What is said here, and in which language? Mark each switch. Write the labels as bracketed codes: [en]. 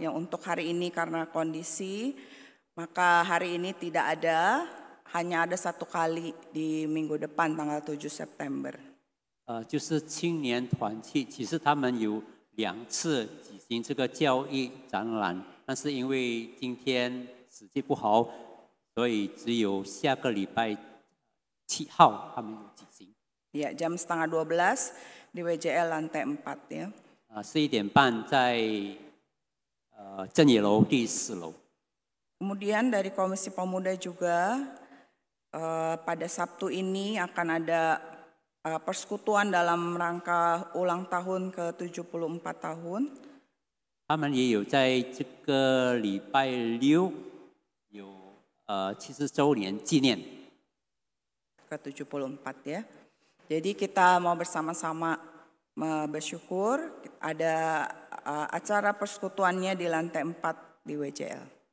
[id] Yang untuk hari ini karena kondisi, maka hari ini tidak ada, hanya ada 1 kali di minggu depan tanggal 7 September. [zh] 就是青年团契，其实他们有2次举行这个教育展览，但是因为今天时机不好，所以只有下个礼拜7号他们有举行。 [id] Ya, jam 11:30 di WJL lantai 4 ya. [zh] 11点半在正野楼第4楼。 [id] Kemudian dari Komisi Pemuda juga pada Sabtu ini akan ada persekutuan dalam rangka ulang tahun ke-74 tahun. [zh] 他们也有在这个礼拜6有70周年纪念。 [id] ke-74 ya. Jadi kita mau bersama-sama bersyukur ada acara persekutuannya di lantai 4 di WJL.